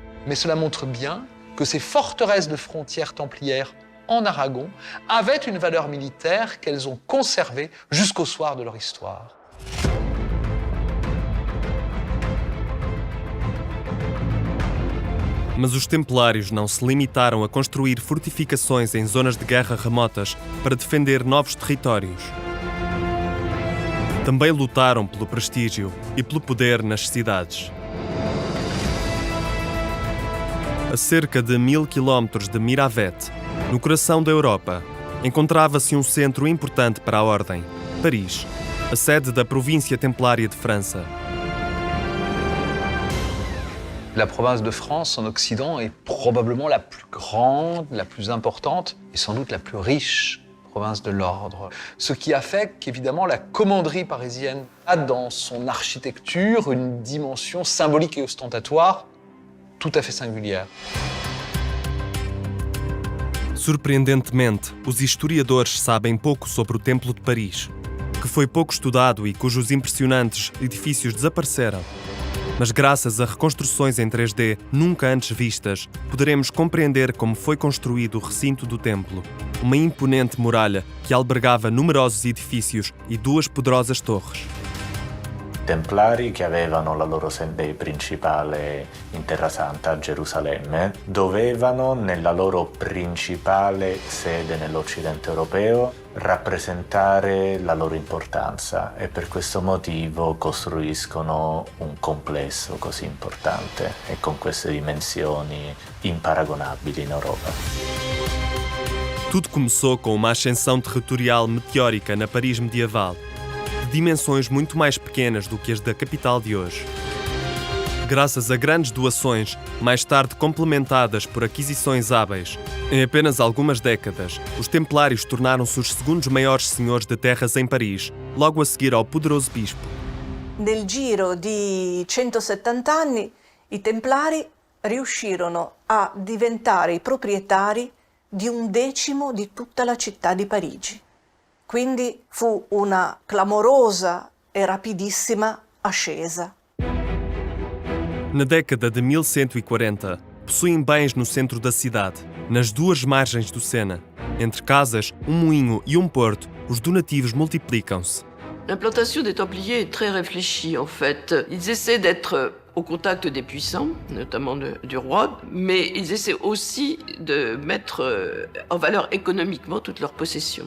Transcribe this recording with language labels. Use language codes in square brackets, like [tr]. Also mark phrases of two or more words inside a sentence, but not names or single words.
[fr] Mais cela montre bien que ces forteresses de frontières templières en Aragon, avaient une valeur militaire qu'elles ont conservée jusqu'au soir de leur histoire. [pt] Mas os templários não se limitaram a construir fortificações em zonas de guerra remotas para defender novos territórios. Também lutaram pelo prestígio e pelo poder nas cidades. A cerca de 1000 quilómetros de Miravet, no coração da Europa, encontrava-se um centro importante para a Ordem, Paris, a sede da província templária de França. [fr] La province de France en Occident est probablement la plus grande, la plus importante et sans doute la plus riche province de l'ordre. Ce qui a fait qu'évidemment la commanderie parisienne a dans son architecture une dimension symbolique et ostentatoire tout à fait singulière. [pt] Surpreendentemente, os historiadores sabem pouco sobre o Templo de Paris, que foi pouco estudado e cujos impressionantes edifícios desapareceram. Mas graças a reconstruções em 3D nunca antes vistas, poderemos compreender como foi construído o recinto do templo, uma imponente muralha que albergava numerosos edifícios e 2 poderosas torres. [it] Templari che avevano la loro sede principale in Terra Santa, a Gerusalemme, dovevano nella loro principale sede nell'Occidente europeo rappresentare la loro importanza e per questo motivo costruiscono un complesso così importante e con queste dimensioni imparagonabili in Europa. [pt] Tudo começou com uma ascensão territorial meteórica na Paris medieval, de dimensões muito mais pequenas do que as da capital de hoje. Graças a grandes doações, mais tarde complementadas por aquisições hábeis, em apenas algumas décadas, os templários tornaram-se os segundos maiores senhores de terras em Paris, logo a seguir ao poderoso bispo. [it] Nel giro di 170 anni, i Templari riuscirono a diventare i proprietari di 1/10 di tutta la città di Parigi. Quindi fu una clamorosa e rapidissima ascesa. [pt] Na década de 1140, possuem bens no centro da cidade, nas 2 margens do Sena. Entre casas, um moinho e um porto, os donativos multiplicam-se. [fr] L'implantation des Templiers est très réfléchie en fait. Ils essaient d'être au contact des puissants, notamment du roi, mais ils essaient aussi de mettre en valeur économiquement toutes leurs possessions.